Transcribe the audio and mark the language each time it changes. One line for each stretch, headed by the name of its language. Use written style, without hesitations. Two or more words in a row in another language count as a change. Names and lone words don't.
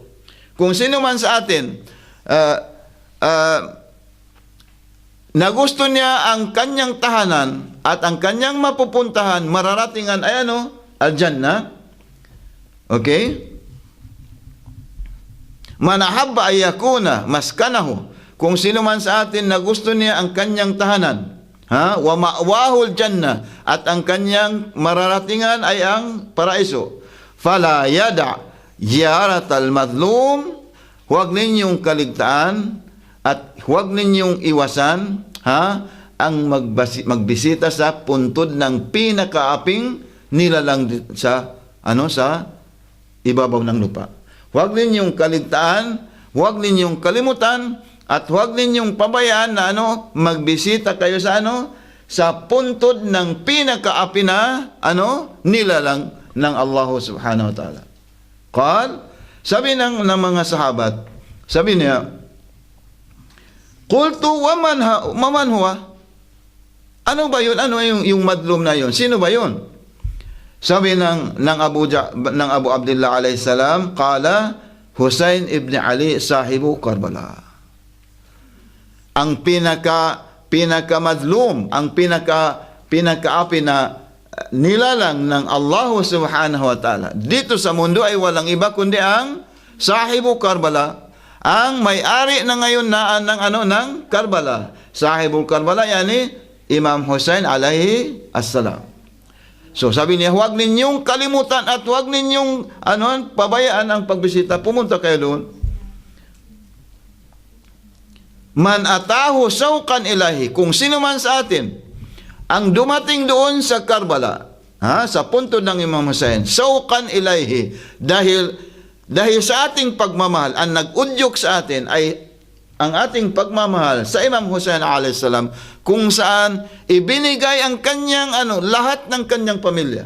Filipino: Kung sino man sa atin na gusto niya ang kanyang tahanan at ang kanyang mapupuntahan, mararatingan ay al-jannah. Okay?
Arabic: من أحب أن يكون مسكنه,
Filipino: kung sino man sa atin na gusto niya ang kanyang tahanan,
Arabic: ومأواه الجنة,
Filipino: at ang kanyang mararatingan ay ang paraiso,
Arabic: فلا يدع زيارة المظلوم,
Filipino: huwag ninyong kaligtaan at huwag ninyong iwasan ang magbisita sa puntod ng pinakaaping nilalang sa ibabaw ng lupa. Huwag ninyong kaligtaan, huwag ninyong kalimutan, at huwag ninyong pabayaan na magbisita kayo sa puntod ng pinakaapi na nilalang ng Allah
Arabic: سبحانه وتعالى.
Filipino: Sabi ng mga sahabat, sabi niya,
Arabic: قلت ومن هو?
Filipino: Ano ba yun? Ano yung madlum na yun? Sino ba yun? Sabi ng Abu Abdullah
Arabic: عليه السلام, قال حسين بن علي صاحب كربلاء.
Filipino: Ang pinaka-madlum, ang pinakaapi na nilalang ng Allah
Arabic: سبحانه وتعالى
Filipino: dito sa mundo ay walang iba kundi ang
Arabic: صاحب كربلاء,
Filipino: ang may-ari na ngayon ng Karbala.
Arabic: صاحب كربلاء، يعني الإمام حسين عليه السلام.
Filipino: So sabi niya, huwag ninyong kalimutan at huwag ninyong pabayaan ang pagbisita. Pumunta kayo doon.
Arabic: من أتاه شوقا إليه,
Filipino: kung sino man sa atin ang dumating doon sa Karbala, sa puntod ng Imam Hussein,
Arabic: شوقا إليه,
Filipino: dahil sa ating pagmamahal, ang nag-udyok sa atin ay ang ating pagmamahal sa Imam Hussein
Arabic: عليه السلام,
Filipino: kung saan ibinigay ang kanyang lahat ng kanyang pamilya.